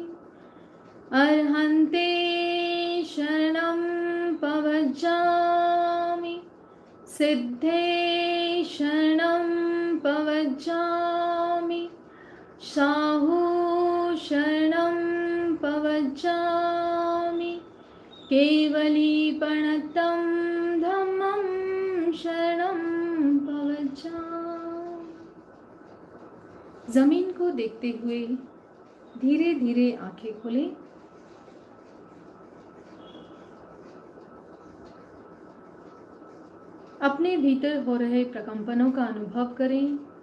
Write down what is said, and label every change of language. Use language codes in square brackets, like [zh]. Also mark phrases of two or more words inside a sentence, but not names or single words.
[pka] अर्हन्ते शरणं पवज्जामि, सिद्धे शरणं पवज्जामि, साहु शरणं पवज्जामि, केवलीपणतं धम्मं शरणं पवज्जामि। [hi] जमीन को देखते हुए धीरे धीरे आंखें खोलें। अपने भीतर हो रहे प्रकंपनों का अनुभव करें।